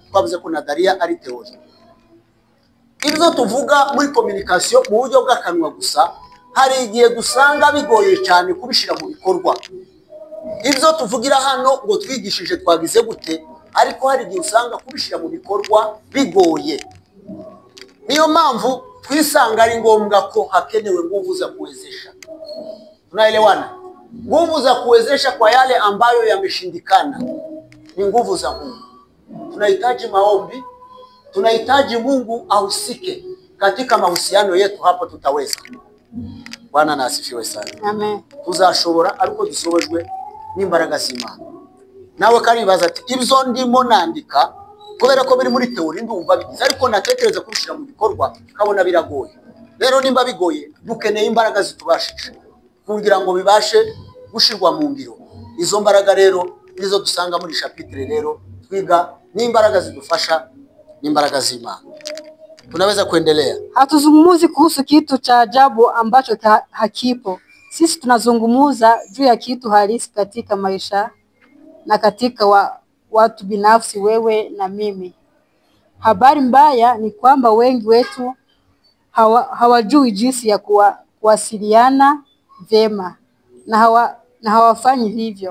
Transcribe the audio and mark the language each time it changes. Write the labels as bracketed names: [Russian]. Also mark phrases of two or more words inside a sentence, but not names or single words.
[Rundi] Twavuze ko nadharia ari theory. Ibyo tuvuga muri communication mu buryo bw'akanwa gusa, hari igihe dusanga bigoye cyane kubishira mu bikorwa. Ibyo tuvugira hano ngo twigishije twagize gute, ariko hari igihe usanga kubishira mu bikorwa bigoye. Niyo mpamvu twisanga ari ngombwa ko hakenewe [Swahili] nguvu za kuwezesha. Tunaelewana? Nguvu za kuwezesha kwa yale ambayo yameshindikana ni nguvu za Mungu. Tunahitaji maombi, tunahitaji Mungu ahusike katika mahusiano yetu, hapo tutaweza. Bwana na asifiwe sana. Amen. [Rundi] Tuzashobora ariko dusobojwe n'imbaraga z'Imana. Nawe karibaza ati ibyo ndimo nandika kubera ko biri muri theory ndumva bigize, ariko natekereza kubishira mu bikorwa kabona biragoye. Rero nimba bigoye dukeneye imbaraga zitubashije kugira ngo bibashe gushirwa mu ngiro. Izo mbaraga rero nizo dusanga muri chapitre rero twiga, ni imbaraga zidufasha, ni imbaraga z'Imana. [Swahili] Tunaweza kuendelea. Hatuzungumuzi kuhusu kitu cha ajabu ambacho hakipo. Sisi tunazungumuza juu ya kitu halisi katika maisha na katika watu binafsi, wewe na mimi. Habari mbaya ni kwamba wengi wetu hawajui jinsi ya kuwasiliana vyema na hawafanyi hivyo.